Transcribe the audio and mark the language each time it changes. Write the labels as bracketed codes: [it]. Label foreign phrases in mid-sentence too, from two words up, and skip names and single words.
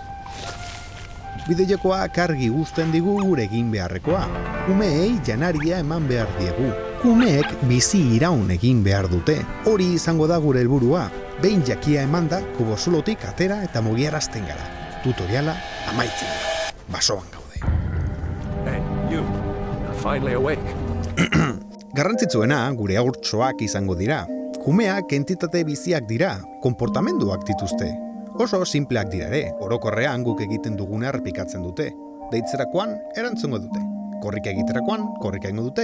[eu] Bideojokoak argi uzten digu gure egin beharrekoa. Kumeei janaria eman behar diegu. Kumeek bizi iraun egin behar dute. Hori izango da gure helburua. Behin jakia emanda, kobazulotik atera eta mugiarazten gara. Tutoriala amaitzen da. Basoan gaude. [en] Hey, you. Finally awake. [eu] Garrantzitsuena gure haurtxoak izango dira. Kumeak entitate biziak dira, konportamenduak dituzte. Oso simpleak dira ere, orokorrean guk egiten duguna errepikatzen dute. Deitzerakoan, erantzungo dute. Korrika egiterakoan, korrika egingo dute.